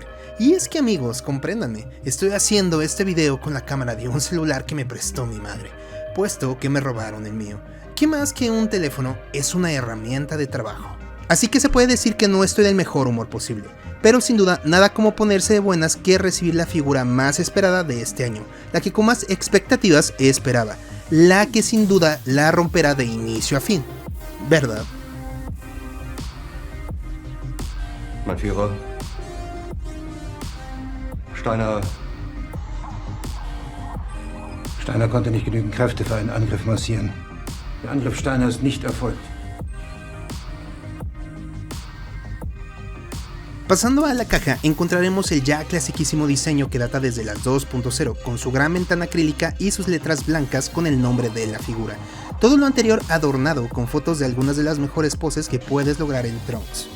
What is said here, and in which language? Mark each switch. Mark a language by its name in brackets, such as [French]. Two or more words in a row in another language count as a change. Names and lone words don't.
[Spanish] Y es que amigos, compréndanme, estoy haciendo este video con la cámara de un celular que me prestó mi madre, puesto que me robaron el mío, que más que un teléfono es una herramienta de trabajo. Así que se puede decir que no estoy del mejor humor posible, pero sin duda nada como ponerse de buenas que recibir la figura más esperada de este año, la que con más expectativas esperaba. La que sin duda la romperá de inicio a fin, ¿verdad? [German] Mein Führer, Steiner konnte nicht genügend Kräfte für einen Angriff massieren. Der Angriff Steiner ist nicht erfolgt. [Spanish] Pasando a la caja, encontraremos el ya clasiquísimo diseño que data desde las 2.0, con su gran ventana acrílica y sus letras blancas con el nombre de la figura. Todo lo anterior adornado con fotos de algunas de las mejores poses que puedes lograr en Trunks.